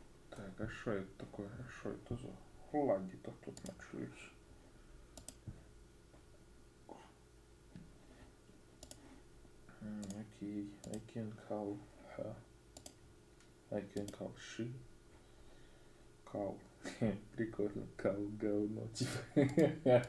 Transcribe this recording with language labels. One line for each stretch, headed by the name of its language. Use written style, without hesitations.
Russian: Так, а что это такое? А что это за флаги-то тут начались?
English: Окей, I can call her. I can call she. Call.
Russian: Прикольно, call, говно, типа.